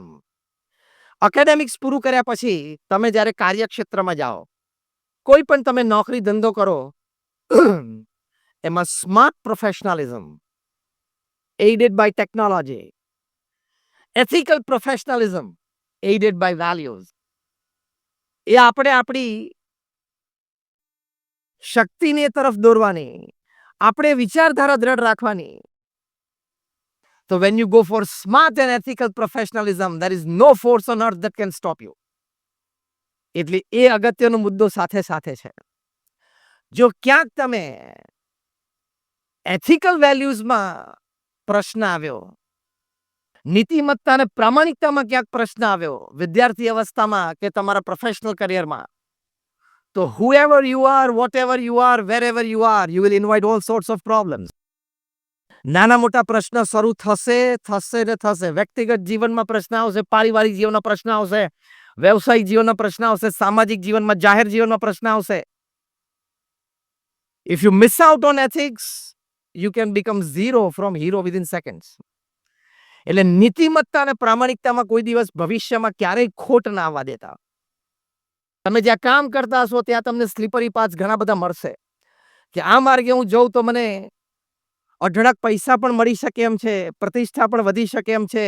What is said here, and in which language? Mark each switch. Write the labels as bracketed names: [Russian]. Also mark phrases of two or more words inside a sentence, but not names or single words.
[Gujarati] એકેડેમિક્સ પૂરું કર્યા પછી તમે જ્યારે કાર્યક્ષેત્રમાં જાઓ, કોઈ પણ તમે નોકરી ધંધો કરો, એમાં [English] smart professionalism aided by technology, ethical professionalism aided by values. [Gujarati] એ આપણે આપણી શક્તિને તરફ દોરવાની, આપણે વિચારધારા દ્રઢ રાખવાની. [English] તો when you go for smart and ethical professionalism, there is no force on earth that can stop you. [Gujarati] એટલે એ અગત્યનો મુદ્દો સાથે સાથે છે. જો ક્યાંક તમે [English] ethical valuesમાં [Gujarati] પ્રશ્ન આવ્યો, નીતિમત્તા અને પ્રામાણિકતામાં ક્યાંક પ્રશ્ન આવ્યો વિદ્યાર્થી અવસ્થામાં કે તમારા [English] professional careerમાં, [Gujarati] તો [English] whoever you are, whatever you are, wherever you are, you will invite all sorts of problems. [Gujarati] નાના મોટા પ્રશ્ન શરૂ થશે થશે ને થશે. વ્યક્તિગત જીવનમાં પ્રશ્ન આવશે, પારિવારિક જીવનના પ્રશ્ન આવશે, વ્યવસાયિક જીવનના પ્રશ્ન આવશે, સામાજિક જીવનમાં, જાહેર જીવનમાં પ્રશ્ન આવશે. [English] If you miss out on ethics, you can become zero from hero within seconds. [Gujarati] એટલે નીતિમત્તા અને પ્રામાણિકતામાં કોઈ દિવસ ભવિષ્યમાં ક્યારેય ખોટ ના આવવા દેતા. તમે જ્યાં કામ કરતા હશો ત્યાં તમને [English] slippery path [Gujarati] ઘણા બધા મળશે કે આ માર્ગે હું જઉં તો મને અઢળક પૈસા પણ મળી શકે એમ છે, પ્રતિષ્ઠા પણ વધી શકે એમ છે.